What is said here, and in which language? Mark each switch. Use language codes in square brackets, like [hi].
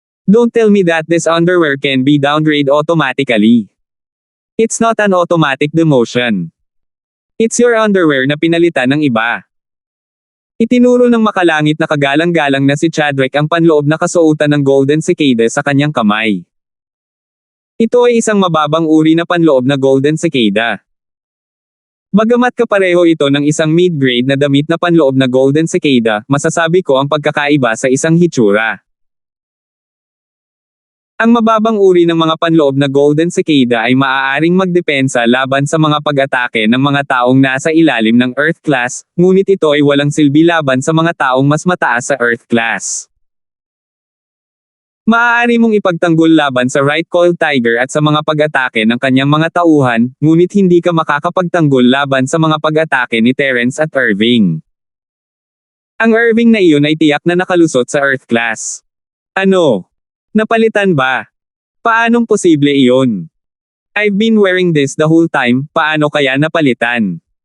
[en] Don't tell me that this underwear can be downgrade automatically. It's not an automatic demotion. It's your underwear [tl] na pinalitan ng iba. Itinuro ng makalangit na kagalang-galang na si Chadwick ang panloob na kasuotan ng golden cicada sa kanyang kamay. Ito ay isang mababang uri na panloob na golden cicada. Bagamat kapareho ito ng isang mid-grade na damit na panloob na golden cicada, masasabi ko ang pagkakaiba sa isang hitsura. Ang mababang uri ng mga panloob na golden cicada ay maaaring magdepensa laban sa mga pag-atake ng mga taong nasa ilalim ng Earth class, ngunit ito ay walang silbi laban sa mga taong mas mataas sa Earth class. Maaari mong ipagtanggol laban sa Right Coil Tiger at sa mga pag-atake ng kanyang mga tauhan, ngunit hindi ka makakapagtanggol laban sa mga pag-atake ni Terrence at Irving. Ang Irving na iyon ay tiyak na nakalusot sa Earth class. Ano? Napalitan ba? Paanong posible iyon? [en] I've been wearing this the whole time, [tl] paano kaya napalitan?